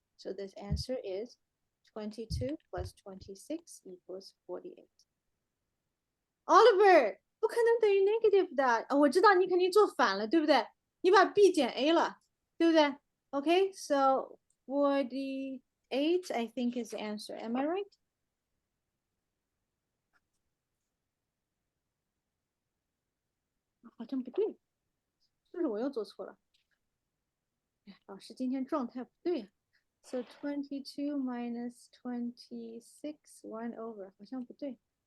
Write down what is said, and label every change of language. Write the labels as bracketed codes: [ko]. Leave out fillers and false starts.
[en] So this answer is 22 plus 26 equals 48. [zh] Oliver, 不可能等于 negative 的。我知道你肯定做反了，对不对？你把 B 减 A 了，对不对？ [en] Okay, so 48, I think is the answer. Am I right? [zh] 好像不对，是不是我又做错了？老师今天状态不对呀。 [en] So 22 minus 26, 1 over [zh] 好像不对。